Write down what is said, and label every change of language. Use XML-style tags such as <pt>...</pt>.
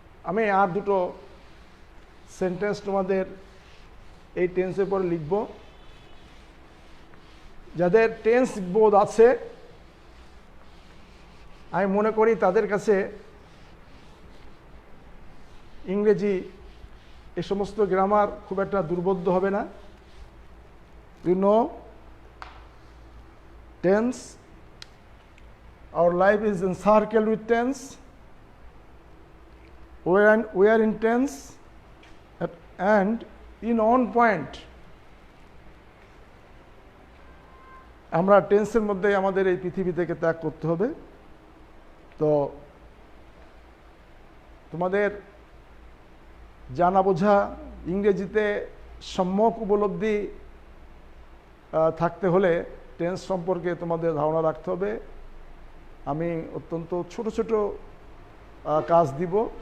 <bn>আমি আর দুটো সেন্টেন্স তোমাদের এই টেন্সের পরে লিখব। যাদের টেন্স বোধ আছে আমি মনে করি তাদের কাছে ইংরেজি এ সমস্ত গ্রামার খুব একটা দুর্বোধ্য হবে না।</bn> <en>you know tense, our life is encircled with tense, we are in tense and in on point</en> <bn>আমরা টেন্সের মধ্যে আমাদের এই পৃথিবী থেকে ত্যাগ করতে হবে। তো তোমাদের জানা বোঝা ইংরেজিতে সম্যক উপলব্ধি থাকতে হলে টেন্স সম্পর্কে তোমাদের ধারণা রাখতে হবে। আমি অত্যন্ত ছোট ছোট কাজ দিব।</bn>